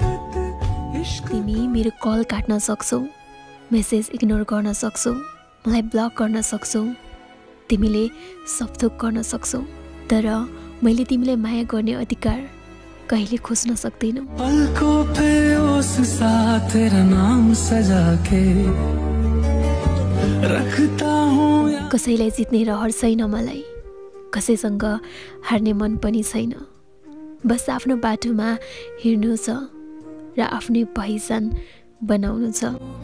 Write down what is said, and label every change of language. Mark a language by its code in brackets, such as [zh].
[ne] तिमी मेरो कल काट्न सक्छौ, मेसेज इग्नोर गर्न सक्छौ, मलाई ब्लक गर्न सक्छौ, तिमीले सब थोक गर्न सक्छौ, तर मैले तिमीलाई माया गर्ने अधिकार कहिले खोज्न सक्दैनौ। [hi] पलकों पे उस साथ तेरा नाम सजा के रखता हूँ। [ne] कसैलाई जित्ने रहर छैन मलाई, कसैसँग हार्ने मन पनि छैन। बस आफ्नो बाटोमा हिँड्नु छ र आफ्नै पहिचान बनाउनु छ।